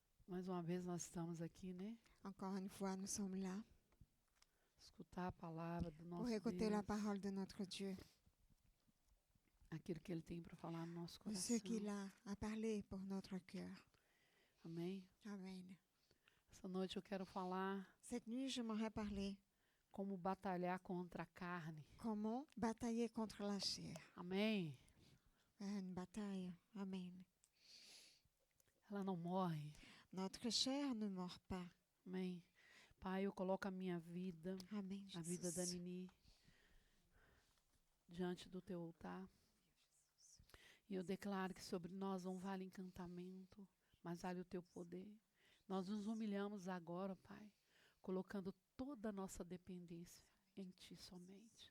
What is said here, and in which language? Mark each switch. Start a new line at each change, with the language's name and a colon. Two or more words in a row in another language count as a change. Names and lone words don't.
Portuguese: Mais uma vez nós estamos aqui, né?
French: Encore une fois, nous sommes là
Portuguese: Escutar a palavra do
French: pour
Portuguese: nosso
French: écouter la
Portuguese: Deus,
French: parole de notre Dieu,
Portuguese: aquilo que Ele tem para falar no nosso
French: pour ce
Portuguese: coração.
French: qu'il a à parler pour notre cœur.
Portuguese: Amém?
French: Amen.
Portuguese: Essa noite eu quero falar
French: Cette nuit, j'aimerais parler
Portuguese: como batalhar contra a carne.
French: comment batailler contre la chair.
Portuguese: Amém?
French: Une bataille. Amen.
Portuguese: Ela não morre.
French: Notre chair ne mord pas.
Portuguese: Amém? Pai, eu coloco a minha vida,
French: Amen.
Portuguese: a vida da Jesus. Nini, diante do Teu altar. E eu declaro que sobre nós não vale encantamento, mas vale o Teu poder. Nós nos humilhamos agora, Pai, colocando toda a nossa dependência em Ti somente.